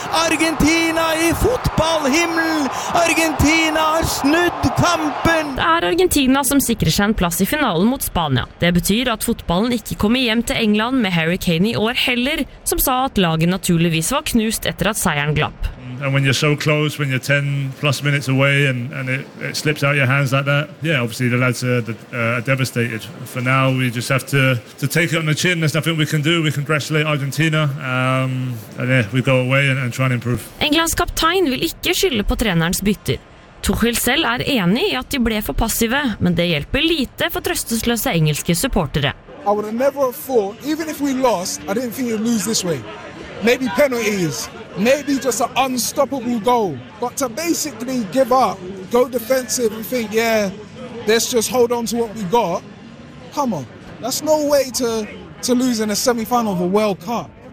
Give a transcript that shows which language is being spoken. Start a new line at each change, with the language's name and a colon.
Norwegian: Argentina i fotballhimmel! Argentina har snudd kampen! Det Argentina som sikrer seg en plass i finalen mot Spania. Det betyr at fotballen ikke kommer hjem til England med Harry Kane i år heller, som sa at laget naturligvis var knust etter at seieren glapp.
English: And when you're so close, when you're 10 plus minutes away and it slips out of your hands like that, yeah, obviously the lads are devastated. For now, we just have to take it on the chin. There's nothing we can do. We congratulate Argentina. We go away and try and improve.
Norwegian: Englands kaptein vil ikke skylle på trenerens bytter. Tuchel selv enig I at de ble for passive, men det hjelper lite for trøstesløse engelske supportere.
English: I would have never thought, even if we lost, I didn't think you'd lose this way. Maybe penalties. Maybe just an unstoppable goal. But to basically give up, go defensive and think, yeah, let's just hold on to what we got. Come on. That's no way to lose in a semifinal of a World Cup.